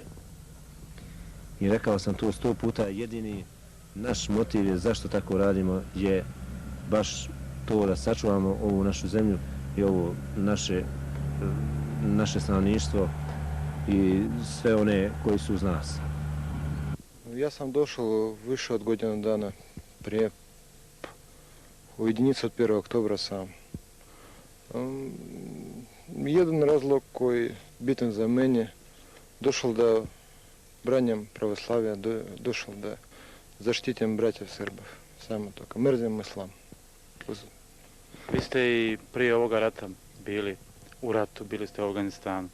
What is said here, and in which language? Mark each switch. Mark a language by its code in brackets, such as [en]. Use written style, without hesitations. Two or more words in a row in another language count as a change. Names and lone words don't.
[sr] I rekao sam to 100 puta, jedini naš motiv je zašto tako radimo je baš to da sačuvamo ovu našu zemlju i ovo naše stanovništvo i sve one koji su uz nas. Я сам дошел выше от годину дана, у единицы от 1 октября сам. Jedan razlog koji bitan za mene, došao da branjam pravoslavlja, došao da zaštitim bratja Srba. Samo to, mrzim islam. Vi ste i prije ovoga rata bili u ratu, bili ste u Afganistanu.